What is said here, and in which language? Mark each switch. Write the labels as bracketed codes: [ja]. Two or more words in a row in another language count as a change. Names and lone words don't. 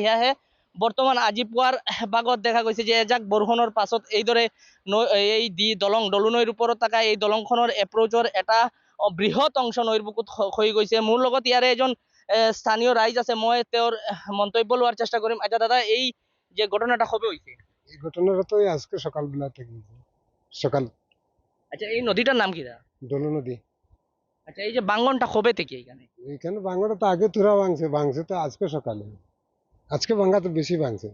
[as] সেয়াহে বৰ্তমান আজি পুৱাৰ ভাগত দেখা গৈছে যে এজাক বৰষুণৰ পাছত এইদৰে এই দলুনৈৰ ওপৰত থকা এই দলংখনৰ এপ্ৰ'চৰ এটা বৃহৎ অংশ নৈৰ বুকুত খহি গৈছে। মোৰ লগত ইয়াৰে এজন স্থানীয় ৰাইজ আছে, মই তেওঁৰ মন্তব্য লোৱাৰ চেষ্টা কৰিম। [bn] আচ্ছা দাদা, এই যে ঘটনাটা কবে হয়েছে? এই ঘটনাটা তো আজকে সকালবেলা থেকে সকাল। আচ্ছা, এই নদীটার নাম কি? দোলো নদী। আচ্ছা, এই যে বাঙ্গনটা কবে থেকে এখানে ভাঙাটা তো আগে তুরা ভাঙছে তো আজকে সকালে। আজকে ভাঙা তো বেশি ভাঙছে।